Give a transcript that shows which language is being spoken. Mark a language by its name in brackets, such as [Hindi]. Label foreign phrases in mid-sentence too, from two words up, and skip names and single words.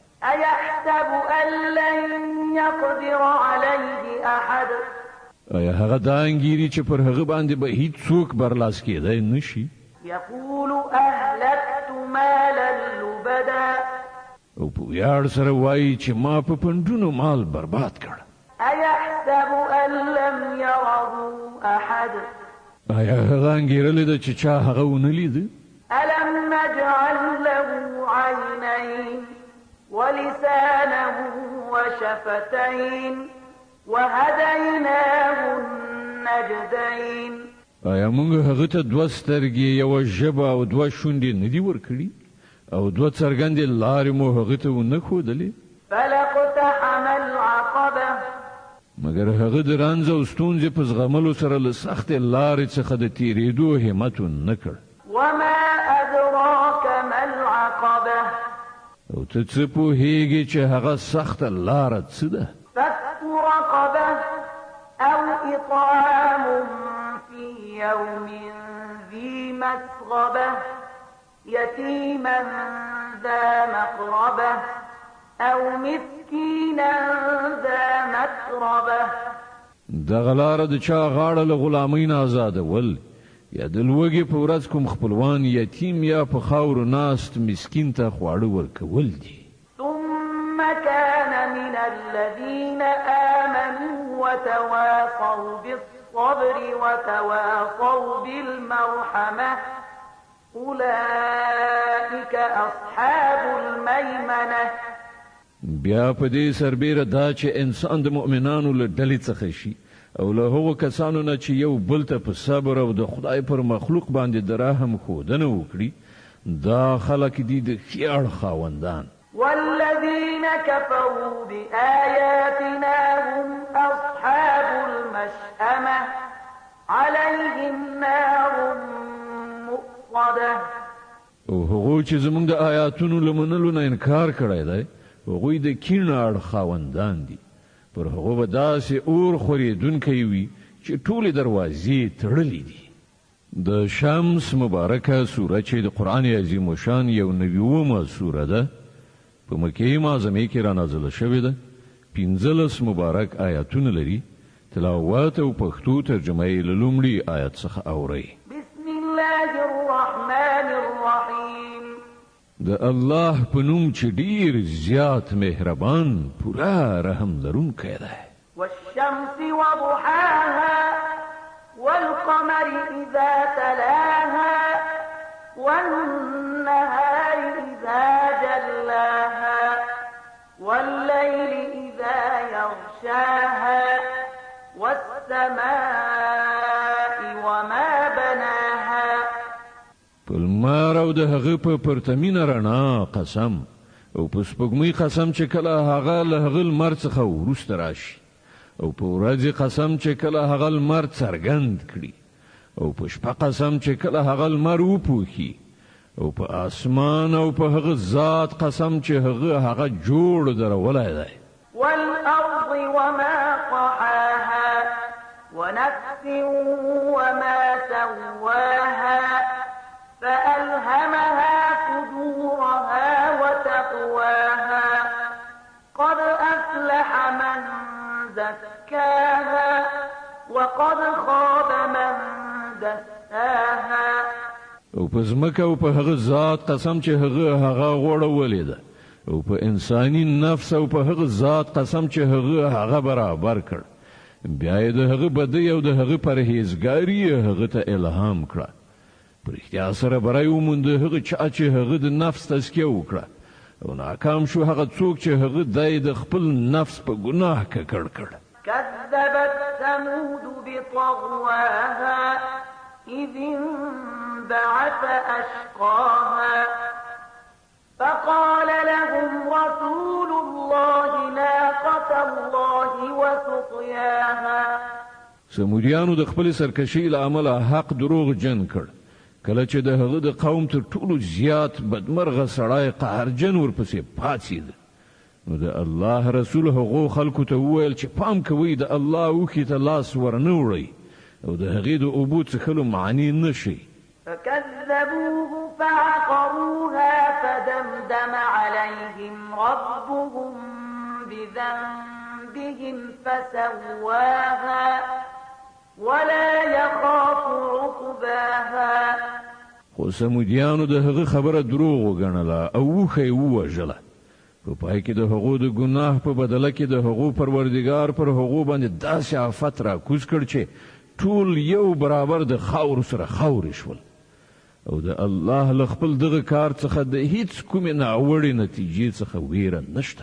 [Arabic] أيحسب أن لن يقدر عليه أحد. [Pashto] آیا هغه دا انګیري چې پر هغه باندې به هیڅوک برلاس کېدی نشي؟ [Arabic] يقول أهلكت مالا لبدا. [Pashto] او په ویاړ سره وایي چې ما په پندونو مال برباد کړ. [Arabic] أيحسب أن لم يره أحد. [Pashto] آیا هغه انګیرلی ده چې چا هغه ونه لیده؟ [Arabic] ألم نجعل له عينين ولسانا وشفتين وهديناه النجدين. [Pashto] آیا موږ هغه ته دوه سترګې یوه ژبه او دوه شونډې نه دي ورکړي او دوه څرګندې لارې مو هغه ته ونه ښودلې؟ [Arabic] فلاقتحم العقبة. [Pashto] مګر هغه د رنځ او ستونزې په زغملو سره له سختې لارې څخه د تېرېدو همت ونه کړ. [Arabic] وما أدراك ما العقبة. [Pashto] او ته څه پوهېږې چې هغه سخته لاره څه ده؟ [Arabic] فك رقبة أو إطعام في يوم ذي مسغبة يتيما ذا مقربة أو مسكينا ذا متربة. [Pashto] دغه لاره د چا غاړه له غلامۍ نه آزادول یا د لوږې په ورځ کوم خپلوان یتیم یا په خاورو ناست مسکین ته خواړه ورکول دي. [Arabic] ثم كان من الذين آمنوا وتواصوا بالصبر وتواصوا بالمرحمة أولئك أصحاب الميمنة. [Pashto] بیا په دې سربیره دا چې انسان د مؤمنانو له ډلې څخه شي او له هغو کسانو نه چې یو بل ته په صبر او د خدای پر مخلوق باندې د رحم ښودنه وکړي دا خلک دي د ښې اړخ خاوندان. [Arabic] والذين كفروا بآياتنا هم أصحاب المشأمة عليهم نار مؤصدة. [Pashto] او هغو چې زموږ د آیاتونو له منلو نه انکار کړی دی هغوی د کیڼ اړخ خاوندان دي. پر هغو به داسې اور خورېدونکی وي چې ټولې دروازې تړلې دي. د شمس مبارکه سوره چې د قرآن عظیم الشان یو 90مه سوره ده په مکې معظمې کې رانازله شوې ده. 15 مبارک آیاتونه لري. تلاوت او پښتو ترجمه یې له لومړي آیت څخه اورئ. [Arabic] بسم الله الرحمن الرحيم. [Pashto] د الله په نوم چې ډیر زیات مهربان پورا رحم لرونکی دی. [Arabic] والشمس وضحاها والقمر إذا تلاها والنهار إذا جلاها والليل إذا يغشاها والسماء وما بناها. [Pashto] پلمار او د هغه په پرتمینه رڼا قسم او په سپوږمۍ قسم چې کله هغه له هغه لمر څخه وروسته راشي او په ورځې قسم چې کله هغه لمر څرګند کړي او په شپه قسم چې کله هغه لمر وپوښي او په اسمان او په هغه ذات قسم چې هغه جوړ درولی دی. [Arabic] والأرض وما طحاها ونفس وما سواها فألهمها فجورها وتقواها قد أفلح من زكاها وقد خاب من دساها. [Pashto] او په ځمکه او په هغه ذات قسم چې هغه غوړولې ده او په انساني نفس او په هغه ذات قسم چې هغه برابر کړ. بیا یې د هغه بدی او د هغه پرهیزګاري هغه ته الهام کړه. پر اختیار سره برای وموند هغه چا چې هغه د نفس تزکیه وکړه او ناکام شو هغه څوک چې هغه دای د خپل نفس په ګناه ککړ کړ. [Arabic] كذبت ثمود بطغواها إذ انبعث أشقاها فقال لهم رسول الله ناقة الله وسقياها. [Pashto] سمودیانو د خپل سرکشي له امله حق دروغ جن کړ. کله چې د هغه د قوم تر ټولو زیات بدمرغه سړی قهرجن ورپسې پاڅېد، نو د الله رسول هغو خلکو ته وویل چې پام کوئ د الله اوښې ته لاس ورنه وړئ او د هغې د اوبو څښلو معنی نه شئ. [Arabic] فكذبوه فعقروها فدمدم عليهم ربهم بذنبهم فسواها ولا يخاف عقباها. [Pashto] خو سمودیانو د هغه خبره دروغ وګڼله او اوښه یې ووژله. په پای کې د هغو د ګناه په بدله کې د هغو پروردګار پر هغو باندې داسې آفت راکوز کړ چې ټول یو برابر د خاورو سره خاورې شول. او د الله له خپل دغه کار څخه د هیڅ کومې ناوړې نتیجې څخه ویره نشته.